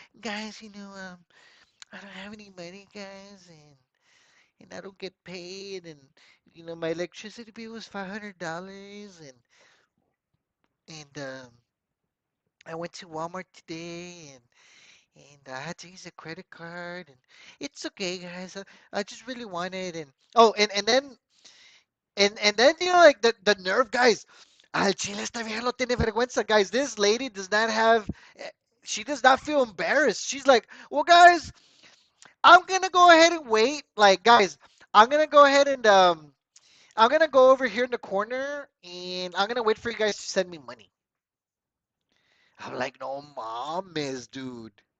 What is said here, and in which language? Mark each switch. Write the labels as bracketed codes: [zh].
[en] Guys, I don't have any money, guys, and I don't get paid, and my electricity bill was $500, and I went to Walmart today, and I had to use a credit card, and it's okay, guys. I just really wanted, and oh, and then like the nerve, guys. [es] Al chile esta vieja no tiene vergüenza, guys. [en] This lady does not have. eh, She does not feel embarrassed. She's like, well, guys, I'm gonna go ahead and wait. Like, guys, I'm gonna go ahead and I'm gonna go over here in the corner and I'm gonna wait for you guys to send me money. I'm like, [es] no mames, [en] dude.